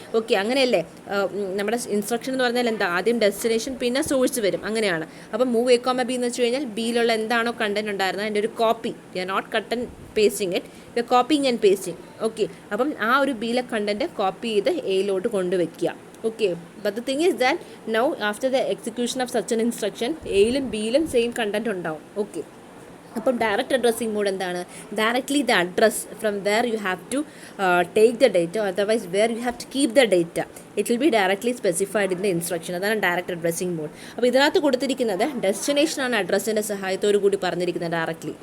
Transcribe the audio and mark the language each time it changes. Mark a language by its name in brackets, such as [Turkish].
[Malayalam] Okay, അങ്ങനെയല്ലേ നമ്മുടെ instruction എന്ന് പറഞ്ഞാൽ എന്താ? ആദ്യം ഡെസ്റ്റിനേഷൻ പിന്നെ സോഴ്സ് വരും, അങ്ങനെയാണ്. അപ്പം മൂവ് A, B എന്ന് വെച്ച് കഴിഞ്ഞാൽ ബിയിലുള്ള എന്താണോ കണ്ടന്റ് ഉണ്ടായിരുന്നത് അതിൻ്റെ ഒരു copy. [English] We are not cut and pasting it, we are copying and pasting. [Malayalam] Okay, അപ്പം ആ ഒരു ബിയിലെ കണ്ടന്റ് കോപ്പി ചെയ്ത് എയിലോട്ട് കൊണ്ടുവയ്ക്കുക. [English] Okay, but the thing is that now after the execution of such an instruction, [Malayalam] A യിലും B യിലും same content ഉണ്ടാവും. Okay, അപ്പം direct addressing mode എന്താണ്? [English] Directly the address from where you have to take the data, otherwise where you have to keep the data, it will be directly specified in the instruction. [Malayalam] അതാണ് direct addressing mode. അപ്പോൾ ഇതിനകത്ത് കൊടുത്തിരിക്കുന്നത് ഡെസ്റ്റിനേഷനാണ് അഡ്രസ്സിൻ്റെ സഹായത്തോടു കൂടി പറഞ്ഞിരിക്കുന്നത് directly.